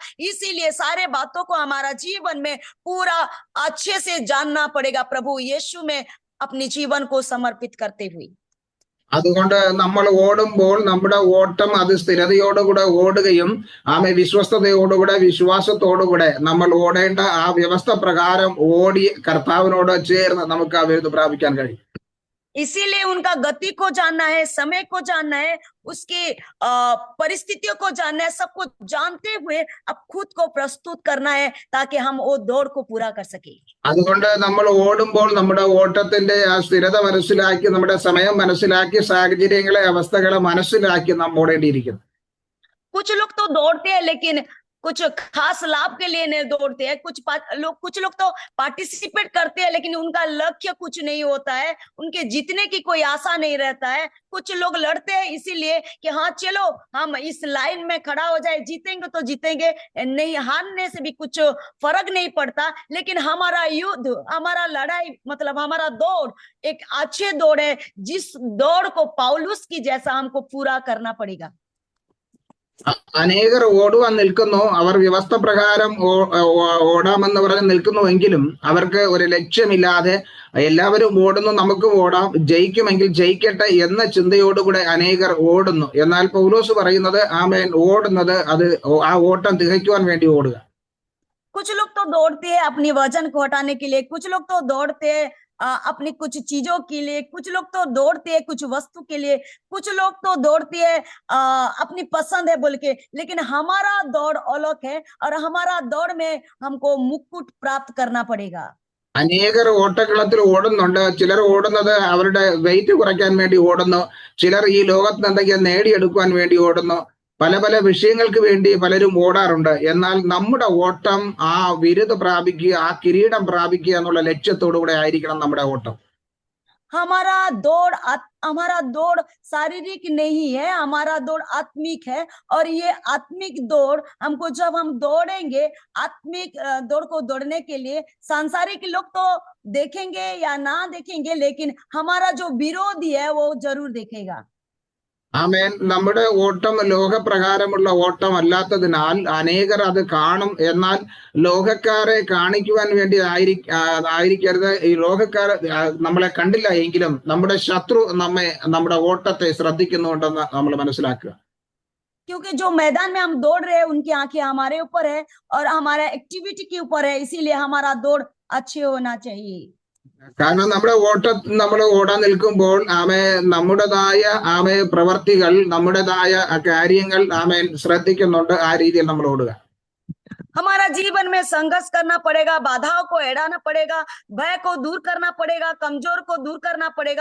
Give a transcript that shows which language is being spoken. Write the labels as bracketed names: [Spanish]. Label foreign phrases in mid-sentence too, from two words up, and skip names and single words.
[Hindi] इसीलिए सारे बातों को हमारा जीवन में पूरा अच्छे से जानना पड़ेगा, प्रभु यीशु में अपनी जीवन को समर्पित करते हुए। [Malayalam] അതുകൊണ്ട് നമ്മൾ ഓടുമ്പോൾ നമ്മുടെ ഓട്ടം അത് സ്ഥിരതയോടുകൂടെ ഓടുകയും വിശ്വസ്തയോടുകൂടെ വിശ്വാസത്തോടുകൂടെ നമ്മൾ ഓടേണ്ട ആ വ്യവസ്ഥ പ്രകാരം ഓടി കർത്താവിനോട് ചേർന്ന് നമുക്ക് ആ വിരുദ് പ്രാപിക്കാൻ കഴിയും. [Hindi] इसीलिए उनका गति को जानना है, समय को जानना है, उसकी परिस्थितियों को जानना है, सबको जानते हुए अब खुद को प्रस्तुत करना है ताकि हम वो दौड़ को पूरा कर सके। [Malayalam] അതുകൊണ്ട് നമ്മൾ ഓടുമ്പോൾ നമ്മുടെ ഓട്ടത്തിന്റെ ആ സ്ഥിരത മനസ്സിലാക്കി, നമ്മുടെ സമയം മനസ്സിലാക്കി, സാഹചര്യങ്ങളെ അവസ്ഥകളെ മനസ്സിലാക്കി നാം ഓടേണ്ടിയിരിക്കുന്നു. [Hindi] कुछ लोग तो दौड़ते हैं लेकिन कुछ खास लाभ के लिए नहीं दौड़ते हैं, कुछ लोग तो पार्टिसिपेट करते हैं लेकिन उनका लक्ष्य कुछ नहीं होता है, उनके जीतने की कोई आशा नहीं रहता है। कुछ लोग लड़ते हैं इसीलिए कि हाँ चलो हम इस लाइन में खड़ा हो जाए, जीतेंगे तो जीतेंगे, नहीं हारने से भी कुछ फर्क नहीं पड़ता। लेकिन हमारा युद्ध, हमारा लड़ाई, मतलब हमारा दौड़ एक अच्छे दौड़ है, जिस दौड़ को पौलुस की जैसा हमको पूरा करना पड़ेगा। [Malayalam] അനേകർ ഓടുവാൻ നിൽക്കുന്നു, അവർ വ്യവസ്ഥ പ്രകാരം ഓടാമെന്ന് പറഞ്ഞ് നിൽക്കുന്നുവെങ്കിലും അവർക്ക് ഒരു ലക്ഷ്യമില്ലാതെ എല്ലാവരും ഓടുന്നു, നമുക്കും ഓടാം, ജയിക്കുമെങ്കിൽ ജയിക്കട്ടെ എന്ന ചിന്തയോടുകൂടെ അനേകർ ഓടുന്നു. എന്നാൽ പൗലോസ് പറയുന്നത് ആമേൻ ഓടുന്നത് അത് ആ ഓട്ടം തികയ്ക്കുവാൻ വേണ്ടി ഓടുക. [Hindi] कुछ लोग तो दौड़ते हैं अपनी वजन को हटाने के लिए, कुछ लोग तो दौड़ते हैं अपनी कुछ चीजों के लिए, कुछ लोग तो दौड़ते हैं कुछ वस्तु के लिए, कुछ लोग तो दौड़ते हैं अपनी पसंद है बोल के। लेकिन हमारा दौड़ अलग है और हमारा दौड़ में हमको मुकुट प्राप्त करना पड़ेगा। [Malayalam] അനേകർ ഓട്ടക്കളത്തിൽ ഓടുന്നുണ്ട്. ചിലർ ഓടുന്നത് അവരുടെ വെയിറ്റ് കുറയ്ക്കാൻ വേണ്ടി ഓടുന്നു, ചിലർ ഈ ലോകത്ത് എന്തെങ്കിലും നേടിയെടുക്കുവാൻ വേണ്ടി ഓടുന്നു. പല പല വിഷയങ്ങൾക്ക് വേണ്ടി പലരും ഓടാറുണ്ട്. എന്നാൽ നമ്മുടെ ഓട്ടം ആ വിരുദ് പ്രാപിക്കുക, ആ കിരീടം പ്രാപിക്കുക എന്നുള്ള ലക്ഷ്യത്തോടു കൂടെ ആയിരിക്കണം നമ്മുടെ ഓട്ടം. [Hindi] हमारा दौड़ शारीरिक नहीं है, हमारा दौड़ आत्मिक है, और ये आत्मिक दौड़ हमको जब हम दौड़ेंगे, आत्मिक दौड़ को दौड़ने के लिए सांसारिक लोग तो देखेंगे या ना देखेंगे, लेकिन हमारा जो विरोधी है वो जरूर देखेगा। [Malayalam] ആമേൻ. നമ്മുടെ ഓട്ടം ലോകപ്രകാരമുള്ള ഓട്ടം അല്ലാത്തതിനാൽ അനേകർ അത് കാണും. എന്നാൽ ലോകക്കാരെ കാണിക്കുവാൻ വേണ്ടി ആയിരിക്കരുത്. ഈ ലോകക്കാർ നമ്മളെ കണ്ടില്ല എങ്കിലും നമ്മുടെ ശത്രു നമ്മുടെ ഓട്ടത്തെ ശ്രദ്ധിക്കുന്നുണ്ടെന്ന് നമ്മൾ മനസ്സിലാക്കുക. [Hindi] क्योंकि जो मैदान में हम दौड़ रहे हैं उनकी आंखें हमारे ऊपर है और हमारा एक्टिविटी के ऊपर है, इसीलिए हमारा दौड़ अच्छे होना चाहिए। [Malayalam] കാരണം നമ്മൾ ഓടാൻ നിൽക്കുമ്പോൾ നമ്മുടേതായ പ്രവർത്തികൾ, നമ്മുടേതായ കാര്യങ്ങൾ ശ്രദ്ധിക്കുന്നുണ്ട്. ആ രീതിയിൽ നമ്മൾ ഓടുക. [Hindi] हमारा जीवन में संघर्ष करना पड़ेगा, बाधाओं को एड़ाना पड़ेगा, भय को दूर करना पड़ेगा, कमजोर को दूर करना पड़ेगा।